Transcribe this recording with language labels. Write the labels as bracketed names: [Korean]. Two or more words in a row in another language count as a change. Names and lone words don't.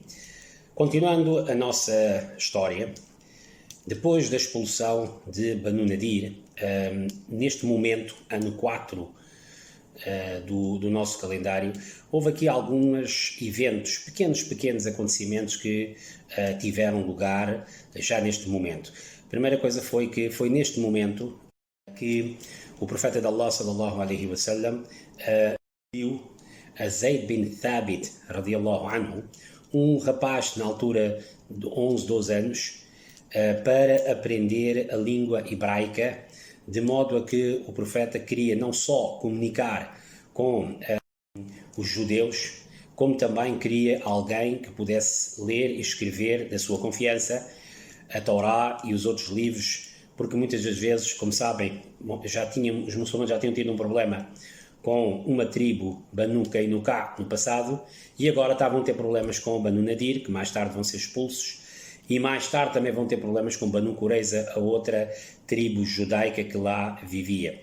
[Portuguese] Continuando a nossa história, depois da expulsão de Banu Nadir, neste momento, ano 4 do nosso calendário, houve aqui alguns eventos, pequenos acontecimentos que tiveram lugar já neste momento. A primeira coisa foi que foi neste momento que o profeta de Allah, [Arabic] صلى الله عليه وسلم, [Portuguese] viu a Zayd bin Thabit, [Arabic] رضي الله عنه, [Portuguese] um rapaz na altura de 11, 12 anos, para aprender a língua hebraica, de modo a que o profeta queria não só comunicar com os judeus, como também queria alguém que pudesse ler e escrever da sua confiança a Torá e os outros livros, porque muitas das vezes, como sabem, os muçulmanos já tinham tido um problema com uma tribo, Banu Qaynuqa, no passado, e agora estavam a ter problemas com o Banu Nadir, que mais tarde vão ser expulsos, e mais tarde também vão ter problemas com Banu Qurayza, a outra tribo judaica que lá vivia.